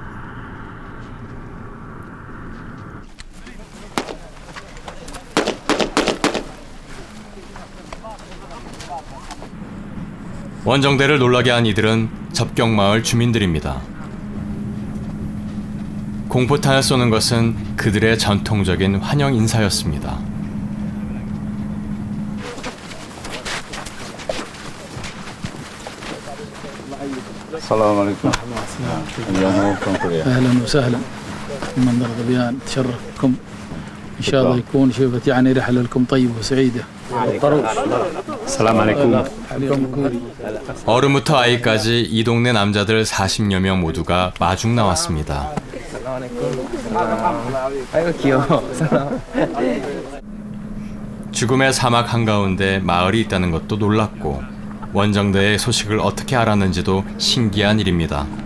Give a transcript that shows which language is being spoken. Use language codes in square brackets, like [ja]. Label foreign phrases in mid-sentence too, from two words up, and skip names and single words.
[ko] 원정대를 놀라게 한 이들은 접경마을 주민들입니다. 공포탄을 쏘는 것은 그들의 전통적인 환영 인사였습니다. [ar] السلام عليكم. اهلا وسهلا من ظبيان تشرف بكم ان شاء الله يكون شوفت يعني رحله لكم طيبه وسعيده. سلام عليكم. [ko] 어른부터 아이까지 이 동네 남자들 40여 명 모두가 마중 나왔습니다. 아이고 귀여워. 죽음의 사막 한가운데 마을이 있다는 것도 놀랐고 원정대의 소식을 어떻게 알았는지도 신기한 일입니다.